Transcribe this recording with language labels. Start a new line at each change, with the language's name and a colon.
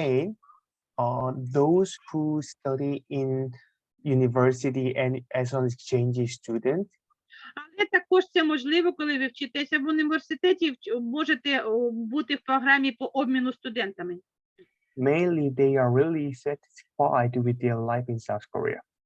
English: again, those who study in university and as an exchange student,
Ukrainian: Але також це можливо, коли ви вчитеся в університеті, можете бути в програмі по обміну студентами.
English: mainly they are really satisfied with their life in South Korea.